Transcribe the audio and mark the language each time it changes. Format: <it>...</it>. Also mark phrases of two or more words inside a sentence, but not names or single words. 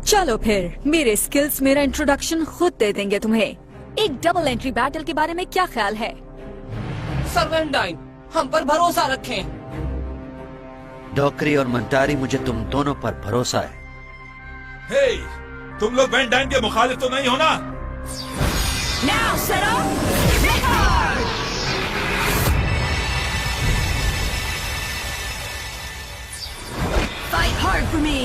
<hi>चलो फिर, मेरे स्किल्स मेरा इंट्रोडक्शन खुद दे देंगे तुम्हें। एक डबल एंट्री बैटल के बारे में क्या ख्याल है? सर वैन डाइन, हम पर भरोसा रखें। डॉकरी और मंटारी, मुझे तुम दोनों पर भरोसा है। हे, तुम लोग वैन डाइन के मुखालिफ तो नहीं हो ना?</hi> <en>Now set up. Hit hard. Fight hard for me.</en>